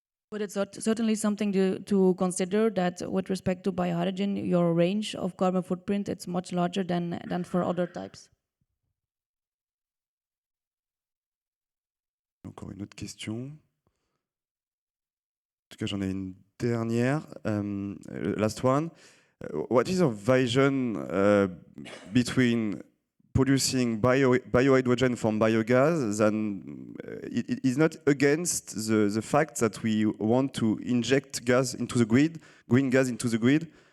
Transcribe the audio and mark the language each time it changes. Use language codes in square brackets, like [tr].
[en] But it's certainly something to consider, that with respect to biohydrogen, your range of carbon footprint, it's much larger than for other types. [fr] Encore une autre question. En tout cas, j'en ai une dernière. [en] Last one. What is your vision between producing biohydrogen from biogas? And it is not against the fact that we want to inject gas into the grid, green gas into the grid.